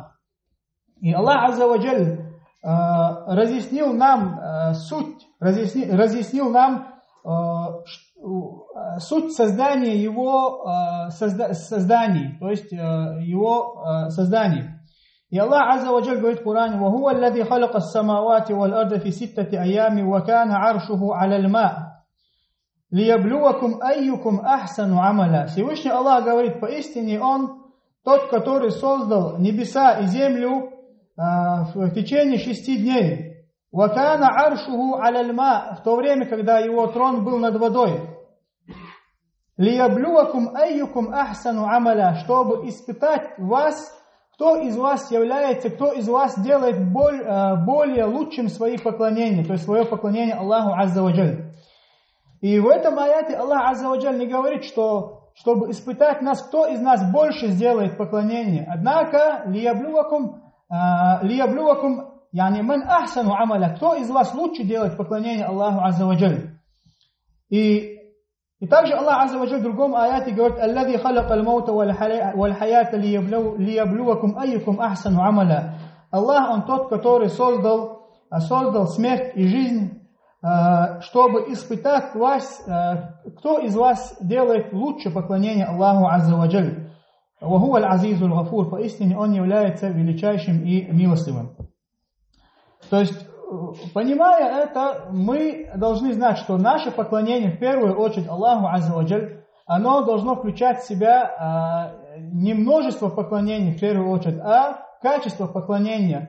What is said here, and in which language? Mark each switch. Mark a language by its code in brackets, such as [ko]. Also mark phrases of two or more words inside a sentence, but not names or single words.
[ru] И Аллах [ar] عز وجل [ru] разъяснил нам суть, разъяснил нам суть создания его созданий, то есть его созданий. [ar] И Аллах عز وجل [ru] говорит в Коране: [ar] «وهو الذي خلق السماوات والأرض في ستة أيام وكان عرشه على الماء ليبلوكم أيكم أحسن عملا». [ru] Всевышний Аллах говорит: поистине Он тот, который создал небеса и землю в течение 6 дней. [ar] وكان عرشه على الماء, [ru] в то время, когда его трон был над водой. [ar] ليبلوكم أيكم أحسن عملا, [ru] чтобы испытать вас, кто из вас делает более лучшим свои поклонения, то есть свое поклонение Аллаху [ar] عز وجل. [ru] И в этом аяте Аллах [ar] عز وجل [ru] не говорит, что чтобы испытать нас, кто из нас больше сделает поклонение. Однако, [ar] ليبلوكم، يعني من أحسن عملا, [ru] кто из вас лучше делает поклонение Аллаху [ar] عز وجل. [ru] И также Аллах [ar] عز وجل [ru] в другом аяте говорит: [ar] «الذي خلق الموت والحياة ليبلوكم أيكم أحسن عملا». [ru] Аллах, Он тот, который создал смерть и жизнь, чтобы испытать вас, кто из вас делает лучше поклонение Аллаху [ar] عز وجل. «وهو العزيز الغفور», [ru] поистине Он является величайшим и милостивым. То есть, понимая это, мы должны знать, что наше поклонение, в первую очередь Аллаху [ar] عز وجل, [ru] оно должно включать в себя не множество поклонений, в первую очередь, а качество поклонения.